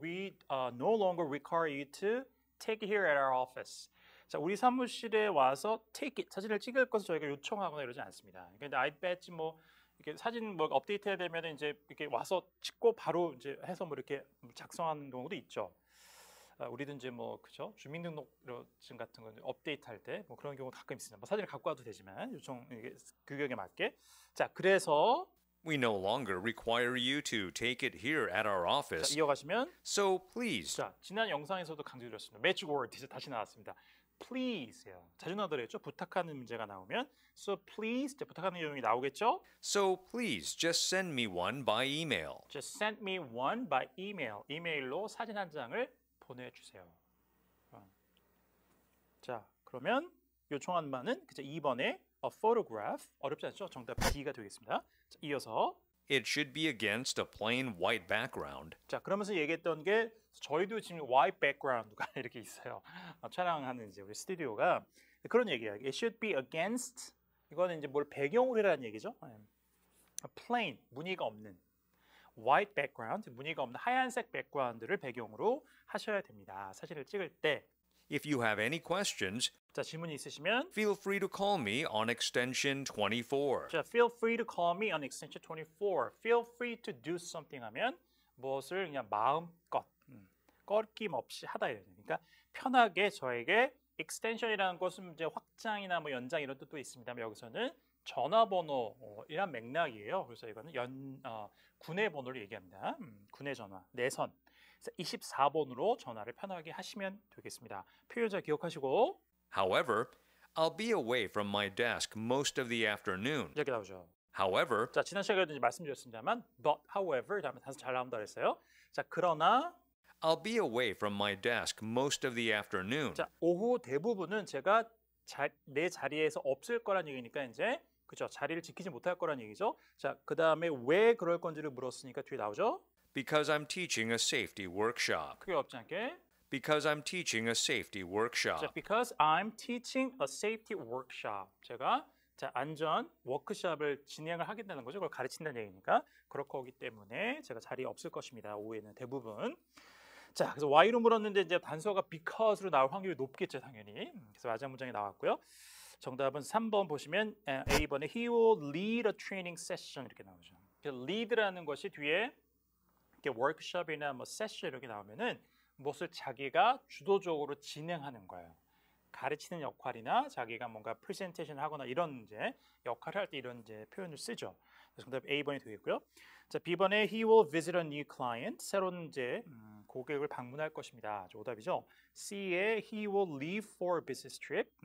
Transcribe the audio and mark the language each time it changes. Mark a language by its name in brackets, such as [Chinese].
[English] We no longer require you to take it here at our office. [Korean] 자, 우리 사무실에 와서 take it 사진을 찍을 것을 저희가 요청하거나 이러지 않습니다. 그러니까 아이디 배지 뭐 이렇게 사진 뭐 업데이트해야 되면 이제 이렇게 와서 찍고 바로 이제 해서 뭐 이렇게 작성하는 경우도 있죠. 우리도 이제 뭐 그죠 주민등록증 같은 거 업데이트할 때 뭐 그런 경우 가끔 있습니다. 뭐 사진을 갖고 와도 되지만 요청 이게 규격에 맞게 자 그래서 [English] We no longer require you to take it here at our [Korean] 자, [English] office. [Korean] 이어가시면 [English] So please, [Korean] 자 지난 영상에서도 강조드렸습니다. 매직 워드 이제 다시 나왔습니다. Please요. 자주 나오더랬죠. 부탁하는 문제가 나오면 so please 부탁하는 내용이 나오겠죠. [English] so please just send me one by email. Just send me one by email. [Korean] 이메일로 사진 한 장을 보내주세요. 자, 그러면 요청한 바는 그죠 2번에 a photograph 어렵지 않죠? 정답 B가 되겠습니다. 자, 이어서 [English] It should be against a plain white background. [Korean] 자 그러면서 얘기했던 게 저희도 지금 white background가 이렇게 있어요. 촬영하는 이제 우리 스튜디오가 그런 얘기예요. [English] It should be against [Korean] 이거는 이제 뭘 배경으로 해라는 얘기죠. plain 무늬가 없는 white background 무늬가 없는 하얀색 백그라운드를 배경으로 하셔야 됩니다. 사진을 찍을 때. [English] If you have any questions, [Korean] 자 질문이 있으시면 [English] feel free to call me on extension 24. 자 feel free to call me on extension 24. [Korean] Feel free to do something 하면 무엇을 그냥 마음껏 꺼림 없이 하다 이런 그러니까 편하게 저에게 extension이라는 것은 이제 확장이나 뭐 연장 이런 뜻도 있습니다만 여기서는 전화번호이란 맥락이에요. 그래서 이거는 군의 번호를 얘기합니다. 군의 전화, 내선. 그래서 24번으로 전화를 편하게 하시면 되겠습니다. 표현자 기억하시고. [English] However, I'll be away from my desk most of the afternoon. [Korean] 이렇게 나오죠. [English] However, [Korean] 자 지난 시간에도 이제 말씀드렸습니다만, but, however, 다음에 단서 잘 나온다 그랬어요. 자 그러나 [English] I'll be away from my desk most of the afternoon. [Korean] 자 오후 대부분은 제가 내 자리에서 없을 거란 얘기니까 이제 그죠 자리를 지키지 못할 거란 얘기죠. 자 그 다음에 왜 그럴 건지를 물었으니까 뒤에 나오죠. [English] Because I'm teaching a safety workshop. [Korean] 크게 어렵지 않게. [English] Because I'm teaching a safety workshop. 자, because I'm teaching a safety workshop. [Korean] 제가 자 안전 워크숍을 진행을 하겠다는 거죠. 그걸 가르친다는 얘기니까 그렇기 때문에 제가 자리에 없을 것입니다. 오후에는 대부분. 자, 그래서 why로 물었는데 이제 단서가 because로 나올 확률이 높겠죠, 당연히. 그래서 마지막 문장이 나왔고요. 정답은 3번 보시면 A번에 [English] he will lead a training session [Korean] 이렇게 나오죠. lead라는 것이 뒤에 이렇게 워크숍이나 뭐 세션 이렇게 나오면은 무엇을 자기가 주도적으로 진행하는 거예요. 가르치는 역할이나 자기가 뭔가 프레젠테이션 하거나 이런 이제 역할을 할 때 이런 이제 표현을 쓰죠. 그래서 정답 A번이 되겠고요. [English] 자, [Korean] B번에 [English] he will visit a new client. [Korean] 새로운 이제 고객을 방문할 것입니다. 오답이죠. [English] C에 he will leave for a business trip.